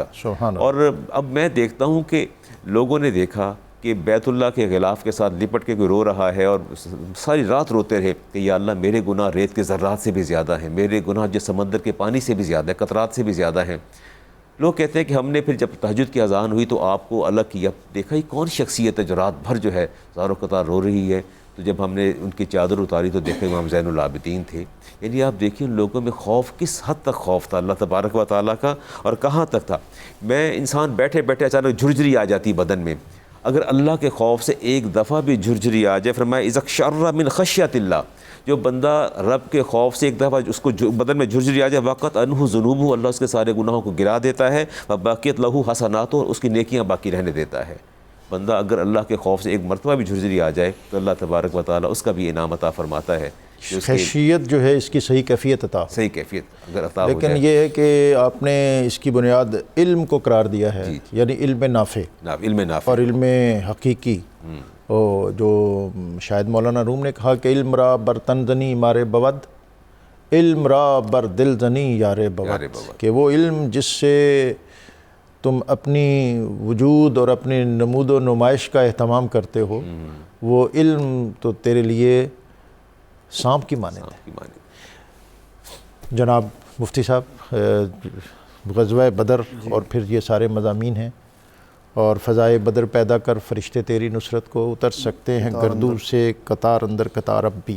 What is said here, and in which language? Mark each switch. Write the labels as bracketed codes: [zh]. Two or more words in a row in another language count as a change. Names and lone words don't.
[ur] اور اب میں دیکھتا ہوں کہ لوگوں نے دیکھا کہ بیت اللہ کے غلاف کے ساتھ لپٹ کے کوئی رو رہا ہے اور ساری رات روتے رہے کہ یا اللہ میرے گناہ ریت کے ذرات سے بھی زیادہ ہیں، میرے گناہ جو سمندر کے پانی سے بھی زیادہ ہے، قطرات سے بھی زیادہ ہیں. لوگ کہتے ہیں کہ ہم نے پھر جب تہجد کی اذان ہوئی تو آپ کو الگ کیا، دیکھا یہ کون شخصیت ہے جو رات بھر جو ہے زار و قطار رو رہی ہے. تو جب ہم نے ان کی چادر اتاری تو دیکھا امام زین العابدین تھے. یعنی آپ دیکھیں ان لوگوں میں خوف کس حد تک خوف تھا اللہ تبارک و تعالیٰ کا، اور کہاں تک تھا. میں انسان بیٹھے بیٹھے اچانک جھرجھری آ جاتی بدن میں، اگر اللہ کے خوف سے ایک دفعہ بھی جھرجھری آ جائے، فرمایا [ar] اذا اقشعر من خشیت اللہ، [ur] جو بندہ رب کے خوف سے ایک دفعہ اس کو بدن میں جھرجھری آ جائے، [ar] وقت انہ ذنوبہ، [ur] اللہ اس کے سارے گناہوں کو گرا دیتا ہے، [ar] وباقیت لہ حسنات، [ur] اور اس کی نیکیاں باقی رہنے دیتا ہے. بندہ اگر اللہ کے خوف سے ایک مرتبہ بھی جھرجھری آ جائے تو اللہ تبارک و تعالیٰ اس کا بھی انعام عطا فرماتا ہے. خشیت جو ہے اس کی صحیح کیفیت عطا، صحیح کیفیت اگر عطا ہو لیکن جائے. یہ ہے کہ آپ نے اس کی بنیاد علم کو قرار دیا ہے، یعنی علم نافع علم نافع اور علم حقیقی. جو شاید مولانا روم نے کہا کہ [fa] علم را بر تن زنی مارے بود، علم را بر دل زنی یار بود، [ur] کہ وہ علم جس سے تم اپنی وجود اور اپنی نمود و نمائش کا اہتمام کرتے ہو، وہ علم تو تیرے لیے سانپ کی مانند ہے. جناب مفتی صاحب، غزوہ بدر اور پھر یہ سارے مضامین ہیں، اور فضائے بدر پیدا کر فرشتے تیری نصرت کو اتر سکتے ہیں گردوں سے قطار اندر قطار اب بھی.